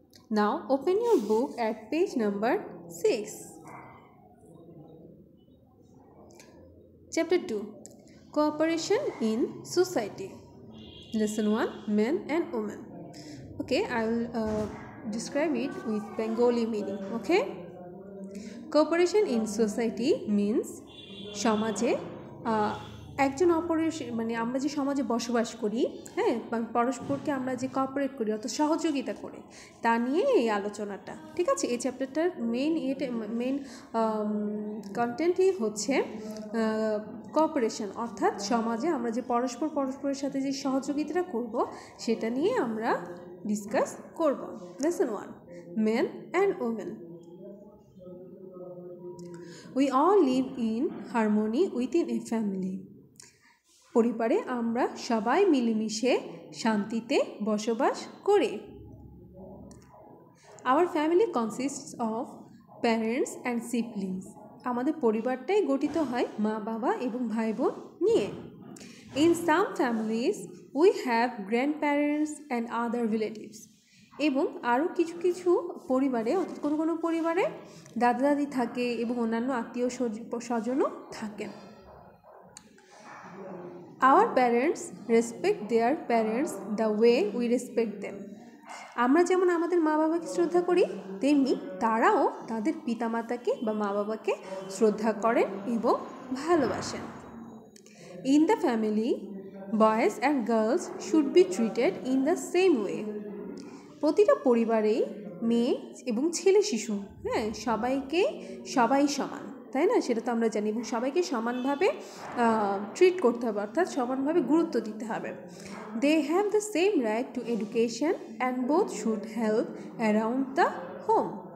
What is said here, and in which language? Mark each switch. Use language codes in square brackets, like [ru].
[en] Now open your book at page number 6. Chapter 2, Cooperation in Society. Lesson 1, Men and Women. Okay, I will describe it with Bengali meaning. Okay, cooperation in society means [bn] সমাজে একজন অপরের মানে আমরা যে সমাজে বসবাস করি, হ্যাঁ, পরস্পরকে আমরা যে কোঅপারেট করি অর্থাৎ সহযোগিতা করি, তা নিয়ে এই আলোচনাটা। ঠিক আছে, এই চ্যাপ্টারটার মেইন কন্টেন্টই হচ্ছে কোঅপারেশন, অর্থাৎ সমাজে আমরা যে পরস্পরের সাথে যে সহযোগিতাটা করব সেটা নিয়ে আমরা ডিসকাস করব। [en] Lesson 1, men and women. We all live in harmony within a family. [bn] পরিবারে আমরা সবাই মিলেমিশে শান্তিতে বসবাস করি। [en] Our family consists of parents and siblings. [bn] আমাদের পরিবারটাই গঠিত হয় মা বাবা এবং ভাই বোন নিয়ে। [en] In some families we have grandparents and other relatives. [bn] এবং আরও কিছু কিছু পরিবারে, অর্থাৎ কোনো কোনো পরিবারে দাদা দাদি থাকে এবং অন্যান্য আত্মীয় স্বজনও থাকেন। [en] Our parents respect their parents the way we respect them. [bn] আমরা যেমন আমাদের মা বাবাকে শ্রদ্ধা করি, তেমনি তারাও তাদের পিতামাতাকে বা মা বাবাকে শ্রদ্ধা করেন এবং ভালোবাসেন। [en] In the family, boys and girls should be treated in the same way. [bn] প্রতিটা পরিবারেই মেয়ে এবং ছেলে শিশু, হ্যাঁ, সবাই সমান, তাই না? সেটা তো আমরা জানি, এবং সবাইকে সমানভাবে ট্রিট করতে হবে, অর্থাৎ সমানভাবে গুরুত্ব দিতে হবে। [en] They have the same right to education and both should help around the home.